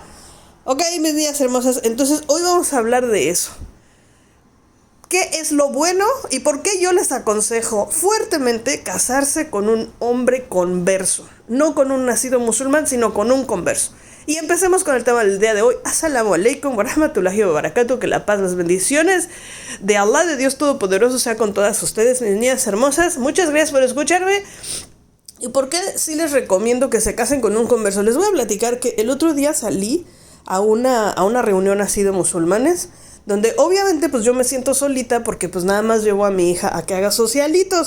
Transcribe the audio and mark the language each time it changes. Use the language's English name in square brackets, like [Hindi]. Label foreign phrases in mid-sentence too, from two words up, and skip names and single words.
[Spanish] Ok, mis niñas hermosas, entonces hoy vamos a hablar de eso. ¿Qué es lo bueno y por qué yo les aconsejo fuertemente casarse con un hombre converso? No con un nacido musulmán, sino con un converso. Y empecemos con el tema del día de hoy. [Arabic] السلام عليكم ورحمة الله وبركاته. [Spanish] Que la paz, las bendiciones de Allah, de Dios Todopoderoso, sea con todas ustedes, mis niñas hermosas. Muchas gracias por escucharme. ¿Y por qué sí les recomiendo que se casen con un converso? Les voy a platicar que el otro día salí a una reunión así de musulmanes, donde obviamente pues yo me siento solita porque pues nada más llevo a mi hija a que haga socialitos.